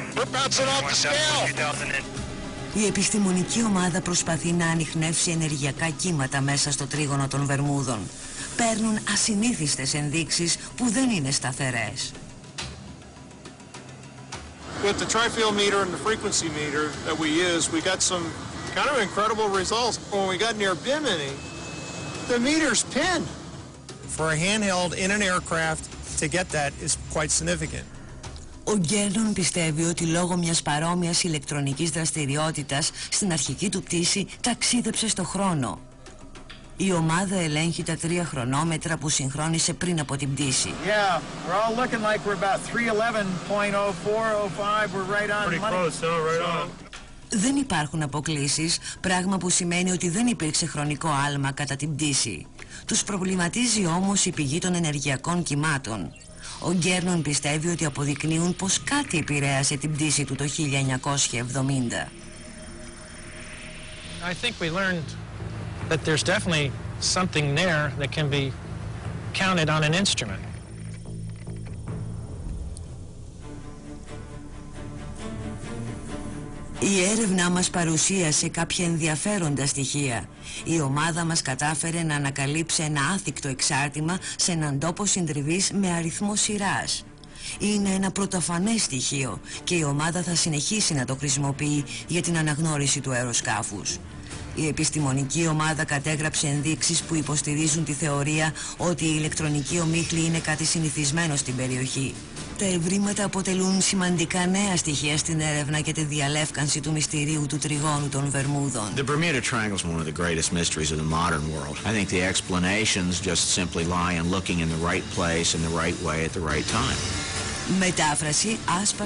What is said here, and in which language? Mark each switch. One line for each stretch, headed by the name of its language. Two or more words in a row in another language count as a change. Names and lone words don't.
English: We're bouncing off the scale.
Greek: Η επιστημονική ομάδα προσπαθεί να ανιχνεύσει ενεργειακά κύματα μέσα στο τρίγωνο των Βερμούδων. Παίρνουν ασυνήθιστες ενδείξεις που δεν είναι σταθερές.
English: With the tri-field meter and the frequency meter that we use, we got some kind of incredible results. When we got near Bimini, the meter's pinned. For a handheld in an aircraft, to get that is quite significant.
Greek: Ο Γκέρνον πιστεύει ότι λόγω μιας παρόμοιας ηλεκτρονικής δραστηριότητας στην αρχική του πτήση ταξίδεψε στο χρόνο. Η ομάδα ελέγχει τα 3 χρονόμετρα που συγχρόνισε πριν από την πτήση.
English: Yeah, we're all looking like we're about 311.0405. We're right on. Pretty close, right on.
Greek: Δεν υπάρχουν αποκλίσεις, πράγμα που σημαίνει ότι δεν υπήρξε χρονικό άλμα κατά την πτήση. Τους προβληματίζει όμως η πηγή των ενεργειακών κυμάτων. Ο Γκέρνον πιστεύει ότι αποδεικνύουν πως κάτι επηρέασε την πτήση του το 1970.
English: I think we learned that there's definitely something there that can be counted on an instrument.
Greek: Η έρευνά μας παρουσίασε κάποια ενδιαφέροντα στοιχεία. Η ομάδα μας κατάφερε να ανακαλύψει ένα άθικτο εξάρτημα σε έναν τόπο συντριβής με αριθμό σειράς. Είναι ένα πρωτοφανές στοιχείο και η ομάδα θα συνεχίσει να το χρησιμοποιεί για την αναγνώριση του αεροσκάφους. Η επιστημονική ομάδα κατέγραψε ενδείξεις που υποστηρίζουν τη θεωρία ότι η ηλεκτρονική ομίχλη είναι κάτι συνηθισμένο στην περιοχή. Τα ευρήματα αποτελούν σημαντικά νέα στοιχεία στην έρευνα και τη διαλεύκανση του μυστηρίου του τριγώνου των Βερμούδων.
English: The Bermuda Triangle is one of the greatest mysteries of the modern world. I think the explanations just simply lie in looking in the right place in the right way at the right time.
Greek: Μετάφραση Άσπα